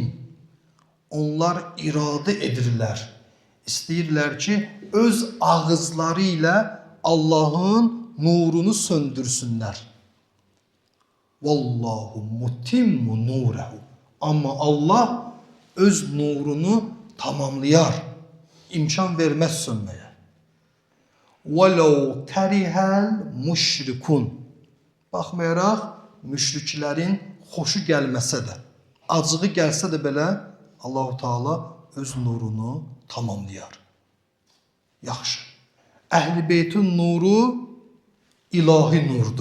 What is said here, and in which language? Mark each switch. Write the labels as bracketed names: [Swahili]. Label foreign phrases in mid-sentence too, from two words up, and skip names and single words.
[Azerbaijani] Onlar iradə edirlər, istəyirlər ki, öz ağızları ilə Allahın nurunu söndürsünlər. [Arabic] والله متم نوره. [Azerbaijani] Amma Allah öz nurunu tamamlayar, imkan verməz sönməyə. [Arabic] وَلَوْ كَرِهَا الْمُشْرِكُونَ. [Azerbaijani] Baxmayaraq, müşriklərin xoşu gəlməsə də, acığı gəlsə də belə, Allah-u Teala öz nurunu tamamlayar. Yaxşı. Əhl-i Beytin nuru ilahi nurdur.